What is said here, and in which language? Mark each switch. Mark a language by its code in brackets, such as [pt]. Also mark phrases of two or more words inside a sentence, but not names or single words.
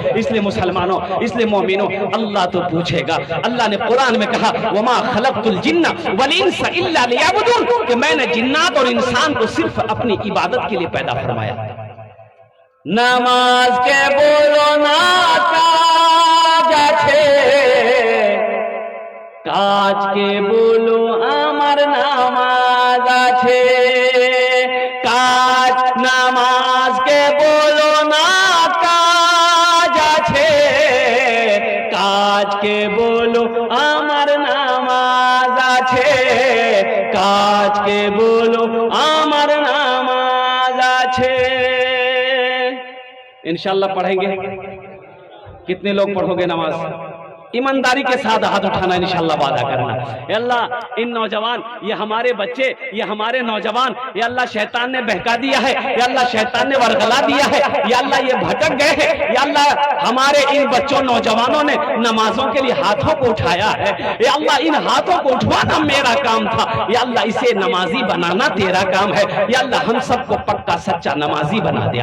[ur] اس لیے مسلمانوں, اس لیے مومنوں, اللہ تو پوچھے گا. اللہ نے قرآن میں کہا [ar] وما خلقت الجن والانس الا لیعبدون, [ur] کہ میں نے جنات اور انسان کو صرف اپنی عبادت کے لیے پیدا فرمایا. نماز کے بولو نا [bn] কাজ কে বলো আমার নামাজ আছে, কাজ নামাজ কে বলো না কাজ আছে, কাজ কে বলো আমার নামাজ আছে, কাজ কে বলো আমার নামাজ আছে. انشاءاللہ پڑھیں گے. کتنے لوگ پڑھو گے نماز؟ ایمانداری کے ساتھ ہاتھ اٹھانا, انشاءاللہ وعدہ کرنا. اے اللہ ان نوجوان, یہ ہمارے بچے, یہ ہمارے نوجوان, یا اللہ شیطان نے بہکا دیا ہے, یا اللہ شیطان نے ورغلا دیا ہے, یا اللہ یہ بھٹک گئے ہیں, یا اللہ ہمارے ان بچوں نوجوانوں نے نمازوں کے لیے ہاتھوں کو اٹھایا ہے, یا اللہ ان ہاتھوں کو اٹھوانا میرا کام تھا, یا اللہ اسے نمازی بنانا تیرا کام ہے, یا اللہ ہم سب کو پکا سچا نمازی بنا دے.